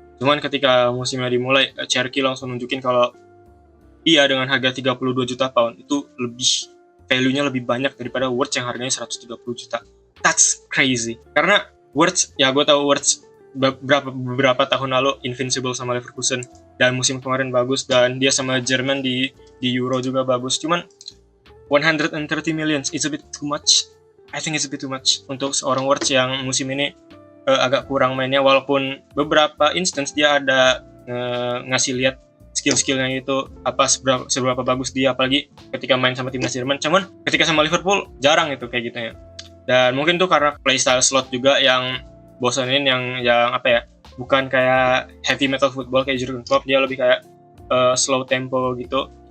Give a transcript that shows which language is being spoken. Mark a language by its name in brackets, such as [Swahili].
[Indonesian] Cuman ketika musimnya dimulai, Cherki langsung nunjukin kalau iya, dengan harga 32 juta pound itu value-nya lebih banyak daripada Wirtz yang harganya 130 juta. [English] That's crazy. [Indonesian] Karena Wirtz, ya gue tahu Wirtz beberapa tahun lalu invincible sama Leverkusen, dan musim kemarin bagus, dan dia sama Jerman di Euro juga bagus. Cuman [English] 130 million is a bit too much. I think it's a bit too much [Indonesian] untuk seorang Wirtz yang musim ini agak kurang mainnya, walaupun beberapa instance dia ada ngasih lihat skill-skillnya itu apa seberapa bagus dia, apalagi ketika main sama timnas Jerman. Cuman ketika sama Liverpool jarang itu kayak gitu ya. Dan mungkin tuh karena playstyle slot juga yang bosanin, yang apa ya, bukan kayak [English] heavy metal football [Indonesian] kayak Jurgen Klopp, dia lebih kayak [English] slow tempo [Indonesian] gitu.